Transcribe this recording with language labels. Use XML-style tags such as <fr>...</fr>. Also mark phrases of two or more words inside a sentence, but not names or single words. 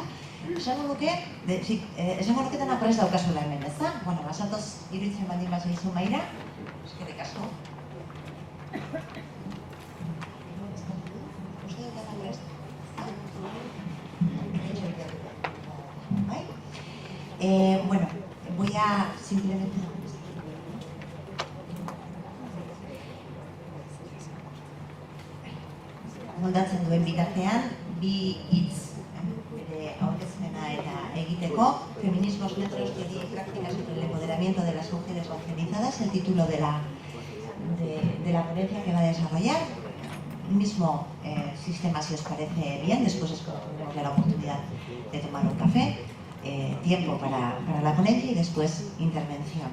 <eu>Esango nuke, esango nuke dena prest daukazula hemen, ez da? Bueno, basatoz iruditzen baldin bazaizu Maira, eskerrik asko. Uste dut dena prest? Bueno,</eu> <es>voy a simplemente...</es> <eu>moldatzen duen bitartean, bi hitz aurkezpena eta egiteko,</eu> <es>Feminismos Neutros, teoría y prácticas sobre el empoderamiento de las mujeres racializadas, el título de la ponencia que va a desarrollar. Mismo sistema, si os parece bien, después tendremos ya la oportunidad de tomar un café, tiempo para la ponencia y después intervención.</es>